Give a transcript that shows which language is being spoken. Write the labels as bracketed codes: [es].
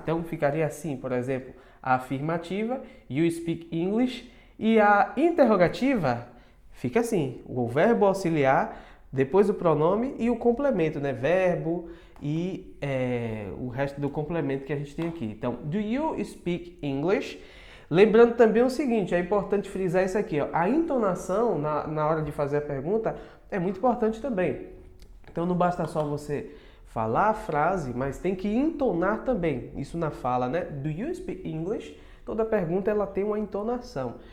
[pt] Então ficaria assim, por exemplo, a afirmativa, [en] you speak English, [pt] e a interrogativa fica assim, o verbo auxiliar, depois o pronome e o complemento, né, verbo e o resto do complemento que a gente tem aqui. [en] Então, do you speak English? [pt] Lembrando também o seguinte, é importante frisar isso aqui, ó, a entonação na hora de fazer a pergunta é muito importante também. Então não basta só você falar a frase, mas tem que entonar também, isso na fala, né? [en] Do you speak English? [pt] Toda pergunta ela tem uma entonação.